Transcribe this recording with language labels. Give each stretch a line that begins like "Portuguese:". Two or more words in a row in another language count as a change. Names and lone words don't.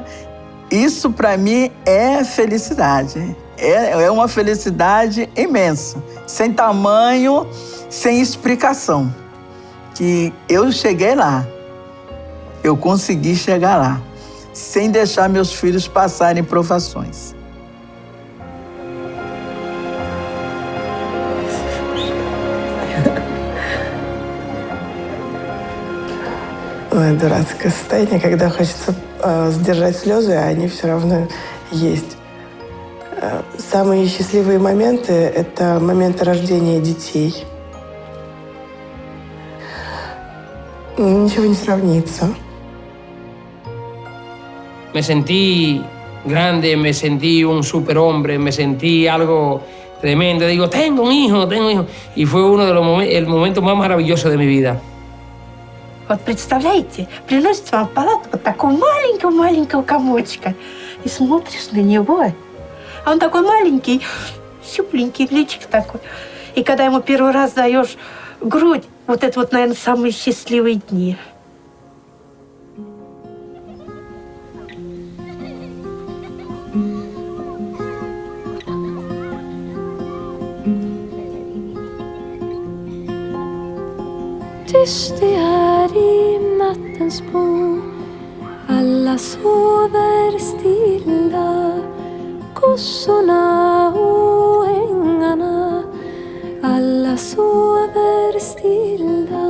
Portuguese: Isso para mim é felicidade. É uma felicidade imensa, sem tamanho, sem explicação. Que eu cheguei lá, eu consegui chegar lá, sem deixar meus filhos passarem provações.
Russian: Ой, дурацкое состояние, когда хочется сдержать слезы, а они все равно есть. Самые счастливые моменты – это моменты рождения детей. Ничего не сравнится.
Spanish: Me sentí grande, me sentí un superhombre, me sentí algo tremendo. Digo, tengo un hijo, tengo un hijo. Y fue uno de los el momento más maravilloso de mi vida.
Russian: Вот представляете, приносит вам в палату вот такого маленького-маленького комочка. И смотришь на него, а он такой маленький, щупленький, личик такой. И когда ему первый раз даешь грудь, вот это вот, наверное, самые счастливые дни.
Swedish: Tyst det är i nattens bo, alla sover stilla, kossorna och ängarna, alla sover stilla.